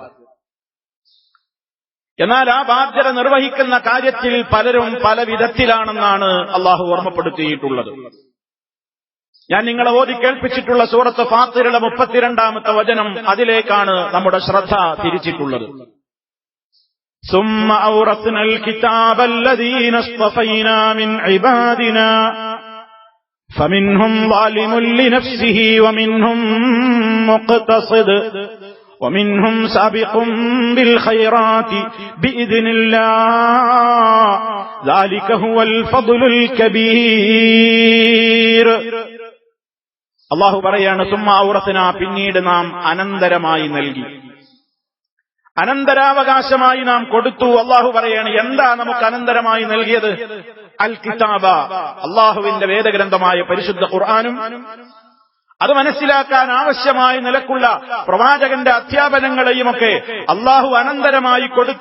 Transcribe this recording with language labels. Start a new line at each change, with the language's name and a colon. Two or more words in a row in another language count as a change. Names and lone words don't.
Malayalam: എന്നാൽ ആ ബാധ്യത നിർവഹിക്കുന്ന കാര്യത്തിൽ പലരും പല വിധത്തിലാണെന്നാണ് അല്ലാഹു ഓർമ്മപ്പെടുത്തിയിട്ടുള്ളത്. ഞാൻ നിങ്ങളെ ഓതി കേൾപ്പിച്ചിട്ടുള്ള സൂറത്ത് ഫാത്തിറിലെ 32-ാമത്തെ വചനം, അതിലേക്കാണ് നമ്മുടെ ശ്രദ്ധ തിരിച്ചിട്ടുള്ളത്.
Arabic: ثم أورثنا الكتاب الذين اصطفينا من عبادنا فمنهم ظالم لنفسه ومنهم مقتصد ومنهم سابق بالخيرات بإذن الله ذلك هو الفضل الكبير.
Malayalam: അല്ലാഹു പറയാണ്,
Arabic: ثم أورثنا,
Malayalam: പിന്നീട് നാം അനന്തരമായി നൽകി, അനന്തരാവകാശമായി നാം കൊടുത്തു. അല്ലാഹു പറയാണ്, എന്താ നമുക്ക് അനന്തരമായി നൽകിയത്?
Arabic: الكتاب,
Malayalam: അല്ലാഹുവിന്റെ വേദഗ്രന്ഥമായ പരിശുദ്ധ ഖുർആനും അത് മനസ്സിലാക്കാൻ ആവശ്യമായ നിലക്കുള്ള പ്രവാചകന്റെ അധ്യാപനങ്ങളെയുമൊക്കെ അല്ലാഹു അനന്തരമായി കൊടുത്തു.